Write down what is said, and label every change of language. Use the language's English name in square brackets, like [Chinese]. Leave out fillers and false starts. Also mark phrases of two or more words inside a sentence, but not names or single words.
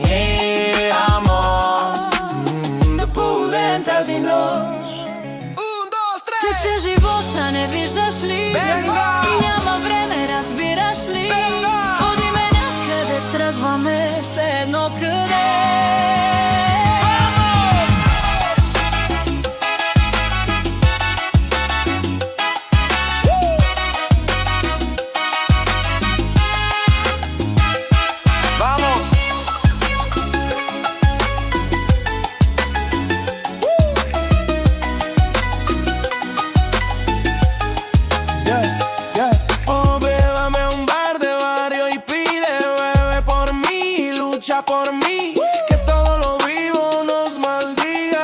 [Bulgarian] амор. Да полудеем тази нощ. Тече живота, не виждаш ли? Venga! И няма време, разбираш ли? Venga! Води ме някъде, тръгваме, все едно къде. Vamos. [Spanish] Llévame a un bar de barrio y pide, bebe por mí, lucha por mí, que todo lo vivo nos maldiga.